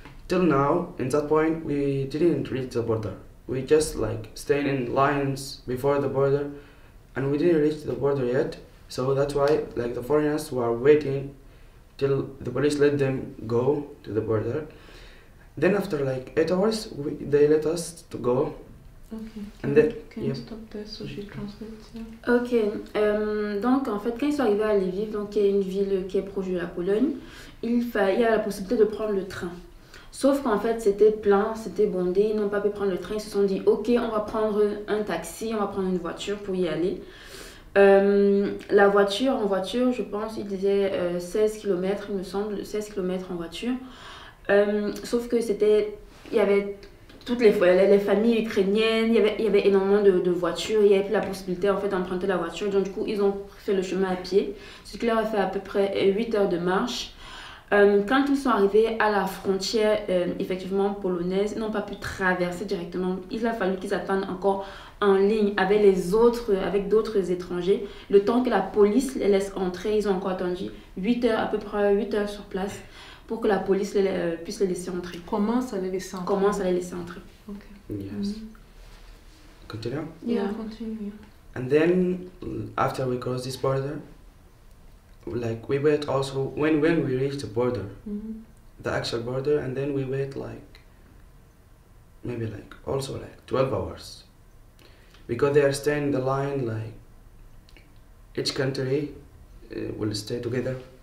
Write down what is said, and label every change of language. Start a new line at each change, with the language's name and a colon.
English: Till now, in that point, we didn't reach the border. We just staying in lines before the border, and we didn't reach the border yet. So that's why the foreigners were waiting till the police let them go to the border. Then after 8 hours, they let us to go. Okay. Can you stop there so she translates? Yeah.
French: Ok, donc en fait quand ils sont arrivés à Lviv, donc qui est une ville qui est proche de la Pologne, il y a la possibilité de prendre le train. Sauf qu'en fait c'était plein, c'était bondé, ils n'ont pas pu prendre le train, ils se sont dit ok, on va prendre un taxi, on va prendre une voiture pour y aller. En voiture, je pense, il disait 16 km, il me semble, 16 km en voiture. Sauf que il y avait toutes les familles ukrainiennes, il y avait énormément de voitures, il y avait plus la possibilité en fait d'emprunter la voiture, donc du coup ils ont fait le chemin à pied, ce qui leur a fait à peu près 8 heures de marche. Quand ils sont arrivés à la frontière effectivement polonaise, ils n'ont pas pu traverser directement, il a fallu qu'ils attendent encore en ligne avec d'autres étrangers, le temps que la police les laisse entrer. Ils ont encore attendu 8 heures, à peu près 8 heures sur place, pour que la police puisse les laisser entrer. Comment ça les laisser entrer?
English: Okay. Yes. Continue? Yeah, continue. And then after we cross this border, we wait also when we reach the border, the actual border, and then we wait maybe also 12 hours, because they are staying in the line, each country will stay together.